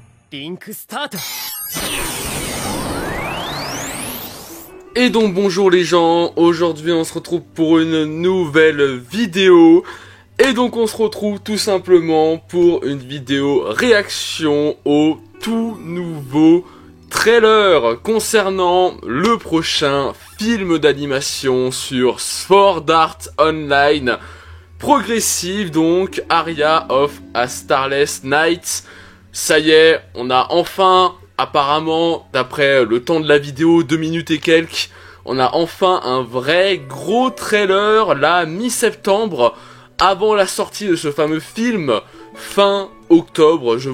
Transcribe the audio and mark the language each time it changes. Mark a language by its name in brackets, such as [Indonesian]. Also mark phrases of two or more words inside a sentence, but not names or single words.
[Japanese] リンクスタート。 [French] Et donc bonjour les gens, aujourd'hui on se retrouve pour une nouvelle vidéo. Et donc on se retrouve tout simplement pour une vidéo réaction au tout nouveau trailer concernant le prochain film d'animation sur Sword Art Online. Progressive donc, Aria of a Starless Night. Ça y est, on a enfin, apparemment, d'après le temps de la vidéo, 2 minutes et quelques, on a enfin un vrai gros trailer, là, mi-septembre, avant la sortie de ce fameux film, fin octobre, je vous